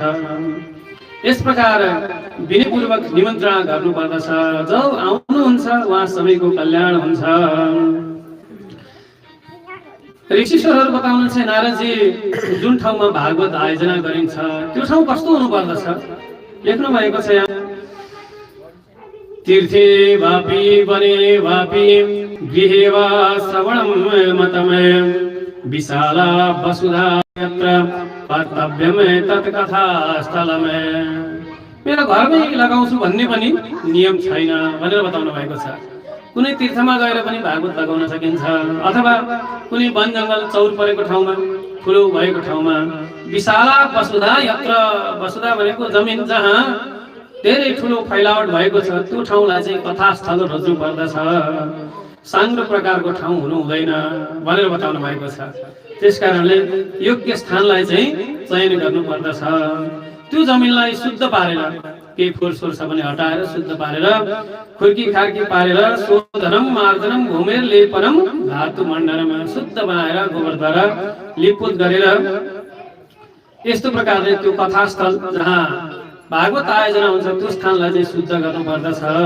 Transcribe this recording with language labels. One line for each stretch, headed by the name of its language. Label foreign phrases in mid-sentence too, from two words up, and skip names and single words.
Nepali: यस प्रकार विनयपूर्वक निमन्त्रणा गर्नुपर्दछ। जो आउनुहुन्छ उहाँ सबैको कल्याण हुन्छ। ऋषिश्वरहरू बताउनुहुन्छ नारदजी जुन ठाउँमा भागवत आयोजना गरिन्छ त्यो ठाउँ कस्तो हुनुपर्दछ लेख्नु भएको छ यहाँ।
Sanskrit: तीर्थे वापि वने वापि गृहे वा श्रवणं मतमय विशाला वसुधा यत्र कर्तव्यम तत्कथा स्थलमय।
Nepali: मेरो घरमै लगाउँछु भन्ने पनि नियम छैन भनेर बताउनु भएको छ। कुनै तीर्थमा गएर पनि भागवत लगाउन सकिन्छ, अथवा कुनै वन जङ्गल चौर परेको ठाउँमा, ठुलो भएको ठाउँमा
Sanskrit: विशाला वसुधा यत्र,
Nepali: वसुधा भनेको जमिन जहाँ धेरै ठुलो फैलावट भएको छ त्यो ठाउँलाई चाहिँ कथास्थल रोज्नु पर्दछ। साङ्ग्रो प्रकारको ठाउँ हुनु हुँदैन भनेर बताउनु भएको छ। त्यसकारणले योग्य स्थानलाई चाहिँ चयन गर्नु पर्दछ। त्यो जमिनलाई शुद्ध पारेर केही फोहोर छ भने हटाएर शुद्ध पारेर खुर्की खार्की पारेर
Sanskrit: शोधनम मार्जनम
Nepali: घुमेर
Sanskrit: लेपनम धातु मण्डनम
Nepali: शुद्ध बनाएर गोबरद्वारा लिपपोत गरेर यस्तो प्रकारले त्यो कथास्थल जहाँ भागवत आयोजना हुन्छ त्यो स्थानलाई चाहिँ शुद्ध गर्नु पर्दछ।